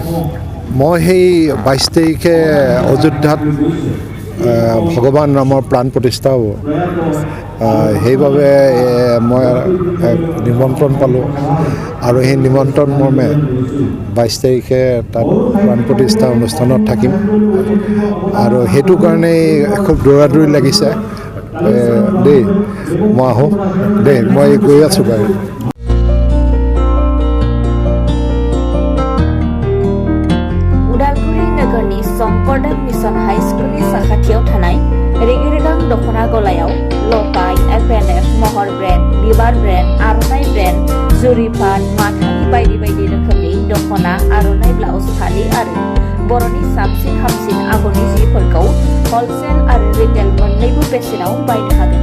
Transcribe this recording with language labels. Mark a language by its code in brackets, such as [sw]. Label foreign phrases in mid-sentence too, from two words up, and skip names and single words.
[as] মই সেই 22 তাৰিখে অযোধ্যাত ভগৱান ৰামৰ প্ৰাণ প্ৰতিষ্ঠা হ'ব, সেইবাবে মই নিমন্ত্ৰণ পালোঁ আৰু সেই নিমন্ত্ৰণ মৰ্মে 22 তাৰিখে তাত প্ৰাণ প্ৰতিষ্ঠা অনুষ্ঠানত থাকিম আৰু সেইটো কাৰণেই খুব দৌৰা-দৌৰি লাগিছে দেই। মই আহোঁ দেই, মই গৈ আছোঁ বাৰু। [brx] शंकरदेव मिशन हाई स्कुलनि साखाथियाव थानाय रेगिरेगां दख'ना गलायाव लफाय, FNF, महर ब्रेन्ड, बिबार ब्रेन्ड, आर'नाइ ब्रेन्ड, जुरिपाट, माथानि बायदि बायदि रोखोमनि दख'ना, आर'नाइ ब्लाउस, फालि आरो बर'नि साबसिन हामसिन आगरनि जिफोरखौ [en] हलसेल [brx] आरो [en] रिटेल [brx] मोन्नैबो बेसेनाव बायनो हागोन।